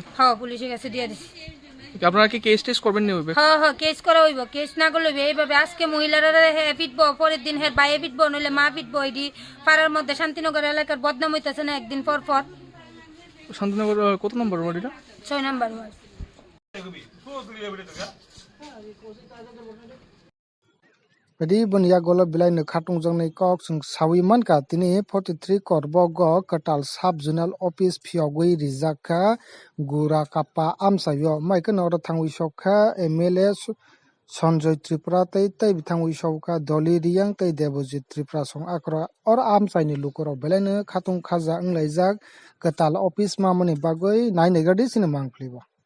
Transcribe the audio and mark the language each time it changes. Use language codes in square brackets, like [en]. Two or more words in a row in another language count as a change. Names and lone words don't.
[bn] হ্যাঁ পুলিশের কাছে দিয়ে দিছি। আপনারা কি কেস টেস্ট করবেন নি হইবে? হ্যাঁ কেস করা হইব কেস না করলে এইভাবে আজকে মহিলারা পিটবো পরের দিন হের বাইয়ে পিটবো নইলে মা পিটবো এটি পাড়ার মধ্যে শান্তিনগর এলাকার বদনাম হইতেছে না একদিন পর পর। শান্তিনগর কত নম্বর ওয়ার্ড এটা? 6 নম্বর ওয়ার্ড। [trp] Phadi bon yagolo belaino khatungjangni kok chung sawi manka tini 43 korbogo katal [en] sub zonal office [trp] phiogui rijakha gura kapa amsayo maikeno ro thangwi sokha MLA Sanjoy Tripura tei bithangwi sokha Doli Riyang tei Devojit Tripura song akra or amsaini lukoro belaino khatung khaja wnglaijak katal office mamani bagui nainegadi sini mangplibo.